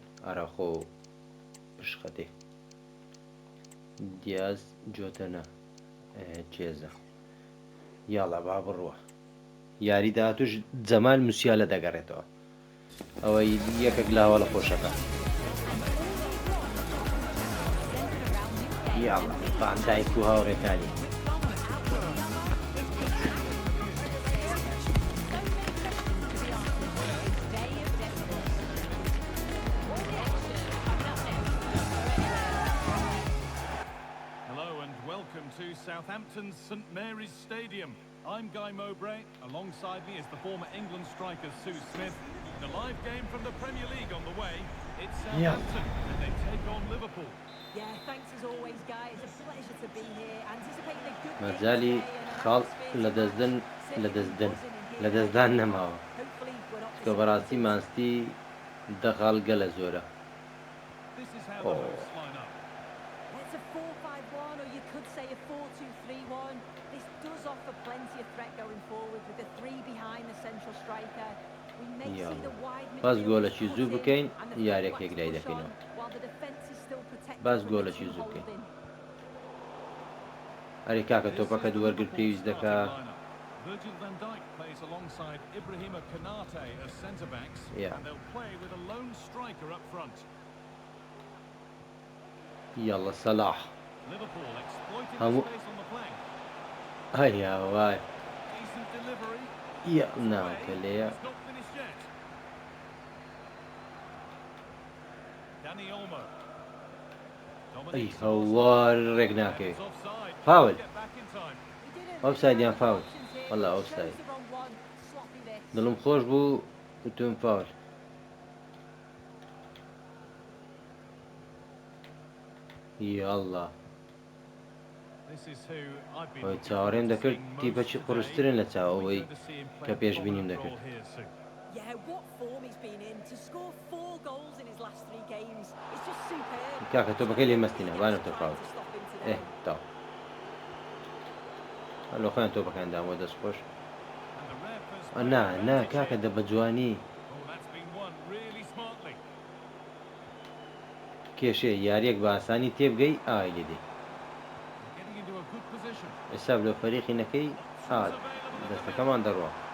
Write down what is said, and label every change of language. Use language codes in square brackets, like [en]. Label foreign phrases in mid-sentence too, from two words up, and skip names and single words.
[ckb] ئاراخۆ و پشقەتێ دیاز جۆتەنە چێزە یاڵا با بڕوە. یاری داهاتووش جەمال موسیالە دەگەڕێتەوە، ئەوەی یەکێک لاوە لە خۆشەکە. یاڵا فاندایک و هاوڕێکانی [en] to Southampton's St Mary's Stadium. I'm Guy Mowbray. Alongside me is the former England striker Sue Smith. In a live game from the Premier League on the way. It's Southampton and they take on Liverpool. Yeah, thanks as always, Guy. It's a pleasure to be here. Anticipating a good [ckb] مەجالی خاڵ لەدەستدان نەماوە، کە بەڕاستی مانستی دەخاڵ گەلە زۆرە. [en] This is how the hosts line up. It's a 4-5-1, or you could say a 4-2-3-1. This does offer plenty of threat going forward with the 3 behind the central striker. We may see the wide [ckb] باز [en] midfield [ckb] گۆلەکی [en] put [ckb] زوو [en] in [ckb] بکەین [en] and the [ckb] یارێکێک [en] fullbacks [ckb] لای [en] push [ckb] دەکەینەوە. [en] on, while the defence is still protected [ckb] باز [en] from the [ckb] گۆلەکی [en] two [ckb] زوو بکەین. [en] holding. [ckb] ئەرێ کاکە تۆپەکە دووەرگرت پێویست دەکا. [en] Virgil van Dijk plays alongside Ibrahima Konate as centre backs, and they'll play with a lone striker up front. [ckb] یاڵە سەلاح [en] Liverpool exploiting the space on the flank. [ckb] هەیا وای [en] Decent delivery. [ckb] یا ناوکە لێیە. [en] It's not finished yet. Dani Olmo. [ckb] ئەی هەوار ڕێک ناکەوێت. فاول ئۆفساید یان فاول؟ وەڵا ئۆفساید. دڵم خۆش بوو وتون فاول. يلا ئەوەی چاوەڕێم دەکرد تیپەچی قورسترن لە چاوەوەی کە پێشبینیم دەکرد. [en] Yeah, what form he's been in to score 4 goals in his last 3 games. It's just superb. [ckb] کاکە تۆ بەکەی لێ مەستینە بانە تۆ فاول. تاو هەلۆ خۆیان تۆ بەکەیان دامەوە دەستخۆش. نا کاکە دە بە جوانی کێشێ یاریەک بە ئاسانی تێبگەی ئای لێدەی ئێستا لە فەریقینەکەی دەستەکەمان دەڕوە.